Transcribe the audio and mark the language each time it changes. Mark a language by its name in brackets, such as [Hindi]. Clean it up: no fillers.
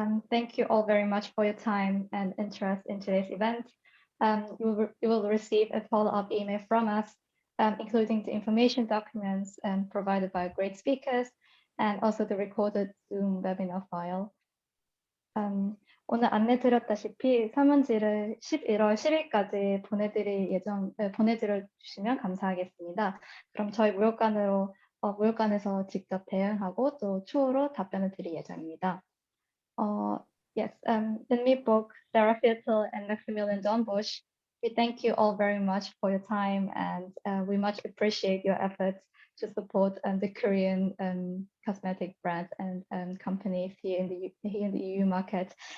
[English] Thank you all very much for your time and interest in today's event. You will receive a follow-up email from us, including the information documents provided by great speakers and also the recorded Zoom webinar file. [Korean] 오늘 안내 드렸다시피 설문지를 11월 10일까지 보내드려 주시면 감사하겠습니다. 그럼 저희 무역관에서 직접 대응하고 또 추후로 답변을 드릴 예정입니다. [English] Yes, Eunmi Book, Sarah Viertel, and Maximilian Dornbusch, we thank you all very much for your time, and we much appreciate your efforts to support the Korean cosmetic brands and companies here in the EU market.